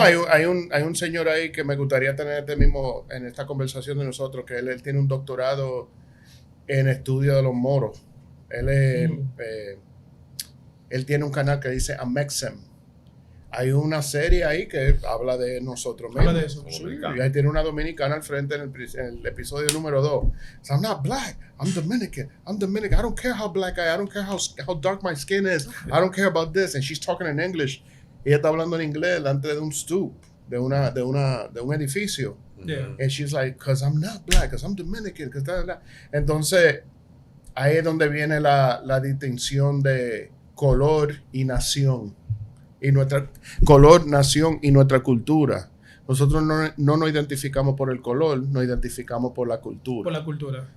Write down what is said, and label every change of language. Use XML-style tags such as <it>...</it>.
<es>Hay un señor ahí que me gustaría tener en esta conversación de nosotros, que él tiene un doctorado en estudio de los moros. Él tiene un canal que dice Amexem. Hay una serie ahí que habla de nosotros mismos. Habla de eso. Sí, y ahí tiene una dominicana al frente en el episodio número 2.</es> <en>So, I'm not black. I'm Dominican. I don't care how black I am. I don't care how dark my skin is. I don't care about this. And she's talking in English.</en> <es>Ella está hablando en inglés delante de un stoop, de un edificio.</es> <en>Yeah. And she's like, because I'm not black, because I'm Dominican.</en> <es>Entonces, ahí es donde viene la distinción de color y nación. Y nuestra color, nación y nuestra cultura. Nosotros no nos identificamos por el color, nos identificamos por la cultura. Por la cultura.</es>